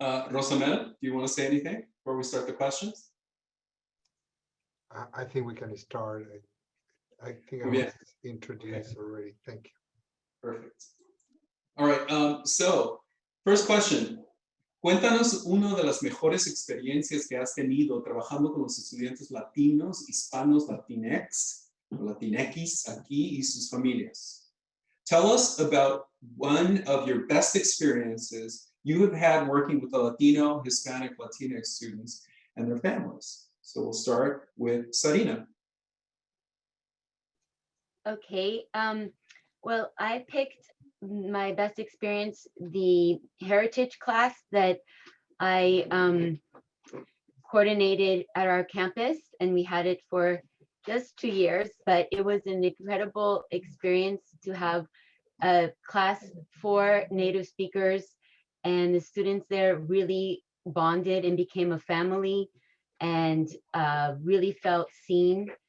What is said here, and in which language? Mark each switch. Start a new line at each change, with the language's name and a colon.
English: Rosamel, do you want to say anything before we start the questions? I think we can start. I think I was introduced already. Thank you. Perfect. All right, so first question.
Spanish: Cuéntanos una de las mejores experiencias que has tenido trabajando con los estudiantes latinos, hispanos, Latinx, Latinx aquí y sus familias.
English: Tell us about one of your best experiences you have had working with the Latino, Hispanic, Latinx students and their families. So we'll start with Sarina. Okay, well, I picked my best experience, the heritage class that I coordinated at our campus, and we had it for just 2 years, but it was an incredible experience to have a class for native speakers, and the students there really bonded and became a family and really felt seen.